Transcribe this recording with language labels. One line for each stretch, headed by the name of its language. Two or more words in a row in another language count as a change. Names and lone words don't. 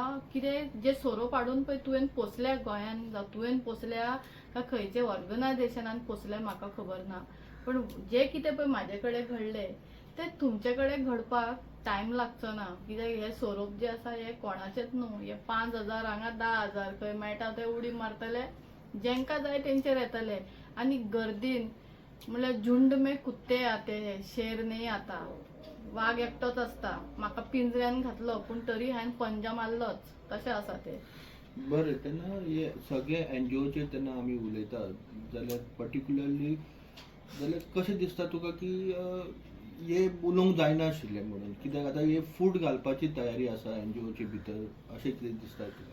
Konkani: कितें जे सोरोप हाडून पळय तुवें पोसल्या गोंयान, जावं तुवें पोसल्या काय खंयचे ऑर्गनायझेशनान पोसल्या म्हाका खबर ना, पण जे कितें पळय म्हाजे कडेन घडलें तें तुमचे कडेन घडपाक टायम लागचो ना. कित्याक हे सोरोप जे आसा हे कोणाचेच न्हू. हे 5,000 हांगा 10,000 खंय मेळटा ते उडी मारतले, जेंकां जाय तेंचेर येतले. आनी गर्दीन म्हणल्यार
Hindi: झुंड में कुत्ते आते हैं, शेर नाही आता.
Konkani: वाघ एकटोच आसता. म्हाका पिंजऱ्यान घातलो पूण तरी हांवें पंजा मारलोच, तशें आसा ते. बरें, तेन्ना हे सगळे एनजीओचेर तेन्ना आमी उलयता जाल्यार पर्टिक्युलरली जाल्यार कशें दिसता तुका की हे उलोवंक जायनाशिल्लें म्हणून, कित्याक आतां हे फूड घालपाची तयारी आसा एनजीओचे भितर अशें कितें दिसता तुका?